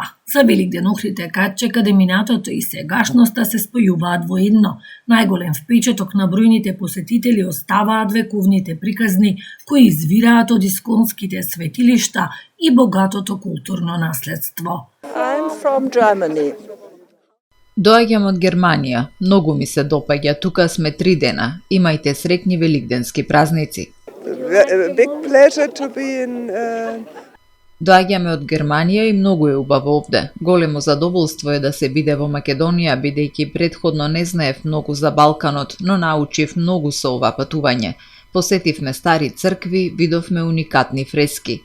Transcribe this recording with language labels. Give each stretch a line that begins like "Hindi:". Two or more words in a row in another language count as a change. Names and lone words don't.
Macedonian: За Великден Охрид каде каде минатото и сегашноста се спојуваат во едно. Најголем впечаток на бројните посетители оставаат вековните приказни кои извираат од исконските светилишта и богатото културно наследство.
English: I'm from Germany.
Macedonian: Доаѓам од Германија. Многу ми се допаѓа. Тука сме 3 дена. Имајте среќни великденски празници.
English: Big pleasure to be in
Macedonian: Доаѓаме од Германија и многу е убаво овде. Големо задоволство е да се биде во Македонија, бидејќи претходно не знаев многу за Балканот, но научив многу со ова патување. Посетивме стари цркви, видовме уникатни фрески.